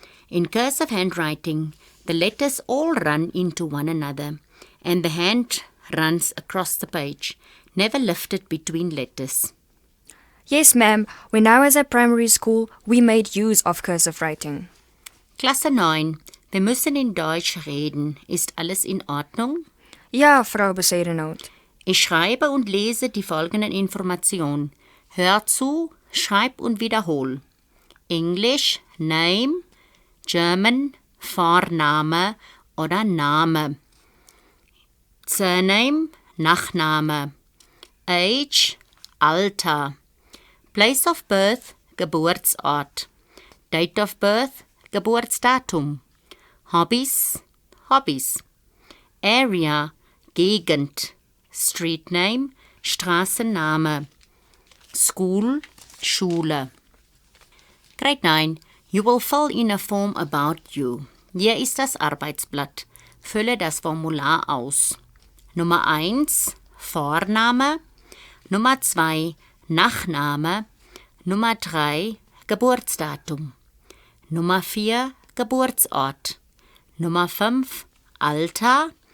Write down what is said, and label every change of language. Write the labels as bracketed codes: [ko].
[en] In cursive handwriting, the letters all run into one another and the hand runs across the page, never lifted between letters. Yes, ma'am. When I was at primary school, we made use of cursive writing. [de] Klasse 9. Wir müssen in Deutsch reden. Ist alles in Ordnung? Ja, Frau Poseidonhout. Ich schreibe und lese die folgenden Informationen. Hör zu, schreib und wiederhol. Englisch, name, German, Vorname oder Name. [en] Surname, Nachname. Age, Alter. Place of birth, Geburtsort. Date of birth, Geburtsdatum. [de] Hobbys, Hobbys. Area, Gegend. [en] Street name, Straßenname. School, Schule. Grade 9. You will fill in a form about you. [de] Hier ist das Arbeitsblatt. Fülle das Formular aus. Nummer 1, Vorname. Nummer 2, Nachname. Nummer 3, Geburtsdatum. Nummer 4, Geburtsort. Nummer 5, Alter.